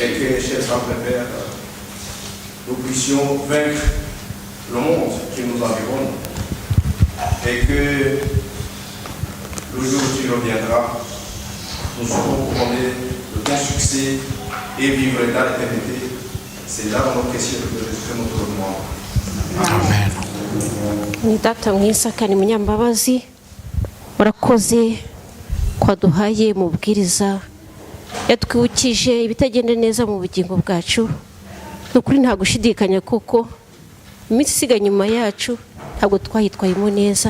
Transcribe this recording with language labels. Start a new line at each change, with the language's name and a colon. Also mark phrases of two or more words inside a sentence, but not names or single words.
French: Et que, chers frères et pères, nous puissions vaincre le monde qui nous environne. Et que le jour où tu reviendras, nous serons couronnés de ton succès et vivre dans l'éternité. C'est là dans nos questions que nous te demandons. Amen.
Kinyarwanda: Ni data mwiza kandi munyambabazi, warakoze kwaduhaye mubwiriza yatwibukije ibitagenda neza mu bugingo bwacu. Nukuri nta gushidikanya kuko iminsi isigaye nyuma yacu ntabwo twayitwayemo neza.